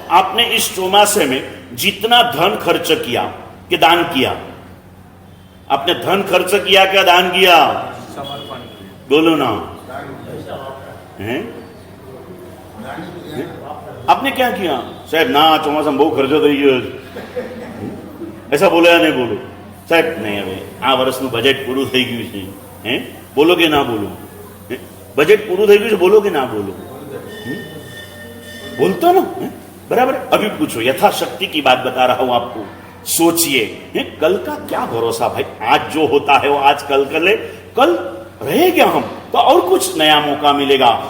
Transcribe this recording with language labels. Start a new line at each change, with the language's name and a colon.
Hindi: आपने इस चौमासे में जितना धन खर्च किया कि दान किया, आपने धन खर्च किया क्या दान किया? बोलो ना, हैं? आपने क्या किया? साहब ना चौमासा में बहुत
Gujarati: खर्चो થઈ ગયો,
Hindi: ऐसा बोलो या नहीं बोलो?
Gujarati: साहब नहीं, હવે આ વર્ષનું બજેટ પૂરું થઈ ગયું છે, हैं?
Hindi: बोलो કે ना बोलो?
Gujarati: बजट पूરું થઈ ગયું છે,
Hindi: बोलो કે ना बोलो? बोलता ना, बराबर। अभी पूछो, यथाशक्ति की बात बता रहा हूं आपको। सोचिए, कल का क्या भरोसा भाई, आज जो होता है वो आज कल कर ले, कल रहे क्या हम, तो और कुछ नया मौका मिलेगा।